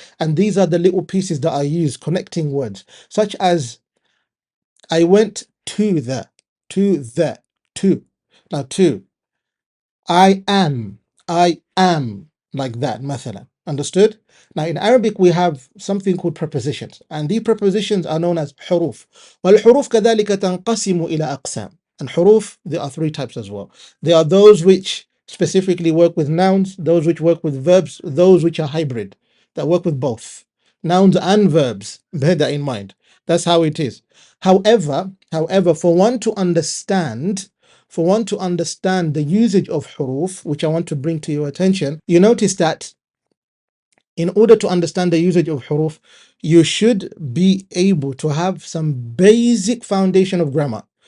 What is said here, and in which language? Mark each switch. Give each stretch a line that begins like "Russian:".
English: And these are the little pieces that I use, connecting words, such as I went to the, to. Now, to. I am, like that, مثلا. Understood? Now in Arabic we have something called prepositions, and these prepositions are known as حروف.
Arabic: والحروف كذلك تنقسم إلى أقسام.
English: And حروف, there are three types as well. There are those which specifically work with nouns, those which work with verbs, those which are hybrid, that work with both nouns and verbs. Bear that in mind. That's how it is. However, for one to understand the usage of huruf, which I want to bring to your attention, you notice that in order to understand the usage of huruf, you should be able to have some basic foundation of grammar.